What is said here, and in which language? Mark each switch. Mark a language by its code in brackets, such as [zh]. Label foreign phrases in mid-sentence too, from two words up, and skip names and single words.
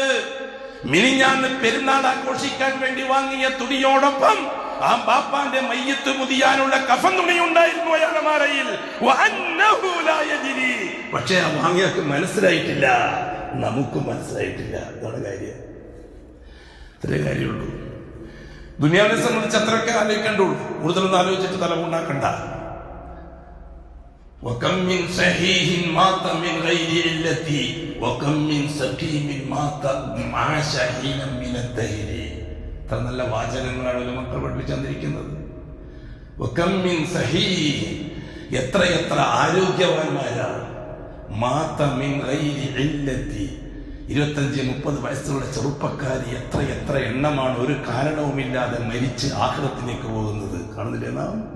[ml] മിനിഞ്ഞാന്ന് പെരുന്നാൾ ആഘോഷിക്കാൻ വേണ്ടി വാങ്ങിയ തുണിയോടൊപ്പം ആ ബാപ്പാന്റെ മയ്യത്ത് പൊതിയാനുള്ള കഫൻ തുണി ഉണ്ടായിരുന്നു അയാളുടെ മാറയിൽ. പക്ഷേ ആ വാങ്ങിയക്ക് മനസ്സിലായിട്ടില്ല, നമുക്കും മനസ്സിലായിട്ടില്ല. ഇതാണ് കാര്യം. ഇത്രേ കാര്യമുള്ളൂ. ദുനിയാവിനെ സംബന്ധിച്ച് അത്രയൊക്കെ ആലോചിക്കണ്ടുള്ളൂ. കൂടുതലൊന്നും ആലോചിച്ചിട്ട് തലമുണ്ടാക്കണ്ട. [ar] وكم من صحيح مات من غير علة وكم من سقيم مات عاش حينا من الدهر. [ml] ഇത്ര നല്ല വാചകങ്ങളാണ് മക്കൾ പഠിപ്പിച്ചു തന്നിരിക്കുന്നത്. [ar] وكم من صحيح, [ml] എത്ര ആരോഗ്യവാന്മാരാണ്. [ar] مات من غير علة, [ml] 25-30 വയസ്സുള്ള ചെറുപ്പക്കാരി എത്ര എണ്ണമാണ് ഒരു കാരണവുമില്ലാതെ മരിച്ച് ആഖിറത്തിലേക്ക് പോകുന്നത്. കാണുന്നില്ലേ നാം?